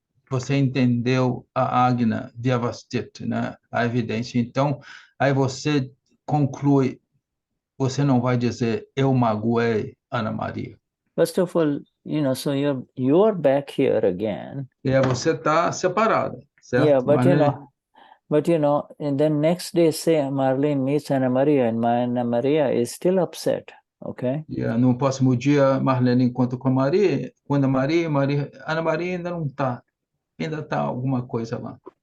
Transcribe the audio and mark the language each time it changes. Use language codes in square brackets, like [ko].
[pt] Você entendeu a Agna Vyavastit, né? A evidência. Então, aí você conclui, você não vai dizer, eu magoei Ana Maria. [en] First of all, so you're back here again. [pt] Você está separada, certo? [en] Yeah, but and then next day, say Marlene meets Ana Maria, and Ana Maria is still upset, okay? [pt] No próximo dia, Marlene encontra com a Maria, quando Ana Maria ainda não está, ainda está alguma coisa lá.